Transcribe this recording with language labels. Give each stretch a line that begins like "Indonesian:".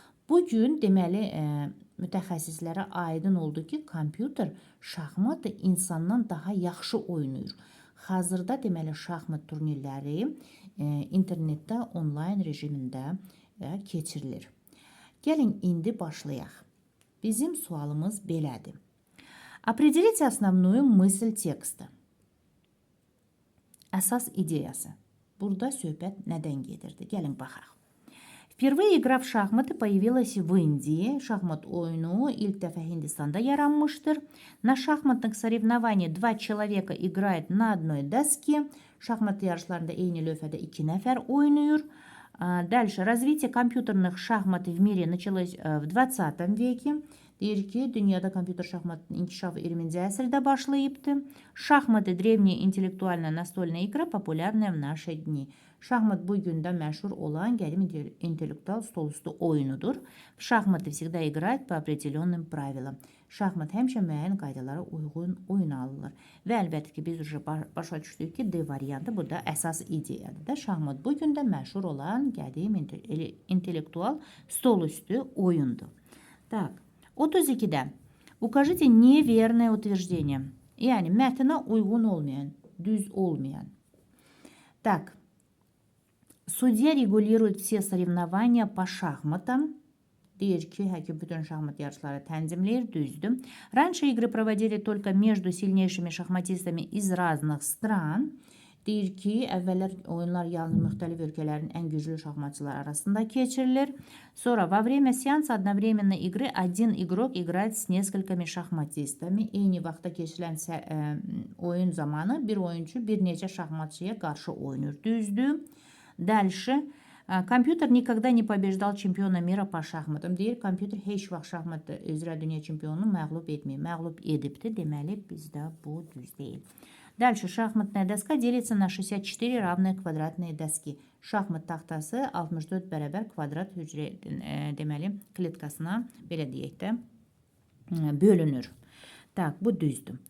Azerbaijani: Bugün, deməli, mütəxəssislərə aydın oldu ki, kompüter şahmatı insandan daha yaxşı oynayır. Hazırda, deməli, şahmat turnirləri internetdə, onlayn rejimində keçirilir. Gəlin, indi başlayaq. Bizim sualımız belədir.
Russian: Определите основную мысль текста.
Azerbaijani: Əsas ideyası. Burada söhbət nədən gedirdi? Gəlin, baxaq.
Russian: Впервые игра в шахматы появилась в Индии.
Azerbaijani: Шахмат oyunu ilk dəfə Hindistanda yaranmışdır.
Russian: На шахматных соревнованиях 2 человека играют на одной доске.
Azerbaijani: Şahmat yarışlarında eyni lövhədə 2 nəfər oynayır.
Russian: Дальше. Развитие компьютерных шахмат в мире началось в 20 веке.
Azerbaijani: Deyir ki, dünyada kompüter şahmatının inkişafı 20-ci əsrdə başlayıbdı.
Russian: Şахматы – древняя интеллектуальная настольная игра, популярная в наши дни.
Azerbaijani: Şахmat bu gün də məşhur olan qədim intellektual stolüstü oyunudur.
Russian: Şахматы всегда играют по определенным правилам.
Azerbaijani: Şахmat həmişə müəyyən qaydalara uyğun oyun alınır. Və əlbəttə ki, biz başa düşdük ki, D variantı burada əsas ideyadır da. Şahmat bu gün də məşhur olan qədim intellektual stolüstü oyundur.
Russian: Так, 32-də. Укажите неверное утверждение.
Azerbaijani: Yəni, mətnə uyğun olmayan, düz olmayan.
Russian: Так, судья регулирует все соревнования по шахматам.
Azerbaijani: Deyir ki, həkim bütün şahmat yarışları tənzimləyir, düzdür.
Russian: Раньше игры проводили только между сильнейшими шахматистами из разных стран.
Azerbaijani: Deyir ki, əvvəllər oyunlar yalnız müxtəlif ölkələrin ən güclü şahmatçılar arasında keçirilir.
Russian: Sonra, во время сеанса одновременной игры один игрок играет с несколькими шахматистами.
Azerbaijani: Eyni vaxtda keçirilən oyun zamanı bir oyuncu bir neçə şahmatçıya qarşı oynayır, düzdür.
Russian: Дальше. Kompüter никогда не побеждал чемпиона мира по шахматам.
Azerbaijani: Deyir, kompüter heç vaxt şahmat üzrə dünya çempionunu məğlub etməyib. Məğlub edibdir, deməli bizdə bu düz deyil.
Russian: Дальше. Шахматная доска делится на 64 равные квадратные доски.
Azerbaijani: Şahmat taxtası 64 bərabər kvadrat hücrə deməli kletkasına belə deyək də bölünür. Так, bu düzdür.